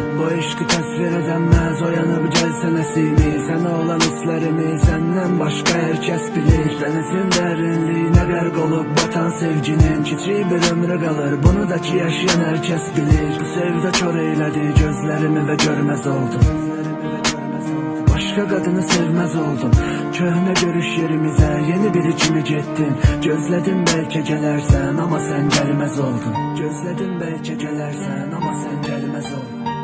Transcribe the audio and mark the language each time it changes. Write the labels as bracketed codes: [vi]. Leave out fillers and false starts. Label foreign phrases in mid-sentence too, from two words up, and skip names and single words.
[az] Bu eşqi təsvir edəməz, oyanıb gəlsə nəsimi. Sənə olan hislərimi səndən başqa hər kəs bilir. Dənizin dərinliyinə qərq olub batan sevginin kiçik bir ömrü qalır, bunu da ki yaşayan hər kəs bilir. Bu sevdə kör eylədi gözlərimi və görməz oldum. [tr] Başka kadını sevmez oldum. [az] Köhne görüş yerimize yeni biri kimi getdim. Gözledim belki gelersen ama sen gelmez oldun. Gözledim belki gelersen ama sen gelmez oldun.